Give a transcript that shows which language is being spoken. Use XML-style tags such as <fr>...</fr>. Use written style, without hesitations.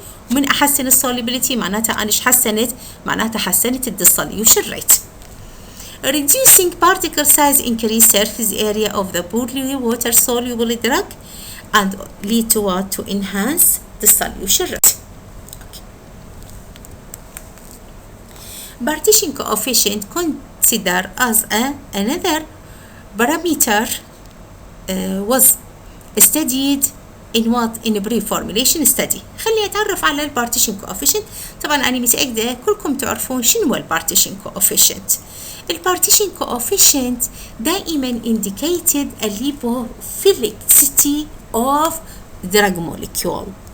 <ar>ومن أحسن solubility معناتها أنا إيش حسنت؟ معناتها حسنت dissolution rate.</ar> <en>Reducing particle size increase surface area of the poorly water soluble drug and lead to what? To enhance dissolution rate. Okay. Partition coefficient considered as another parameter was studied in what? in pre-formulation study.</en> <ar>خلي أتعرف على البارتيشن coefficient. طبعا أنا متأكدة كلكم تعرفون شنو البارتيشن coefficient.</ar> <en>البارتيشن coefficient دائما indicated a lipophilicity of drug molecule.</en>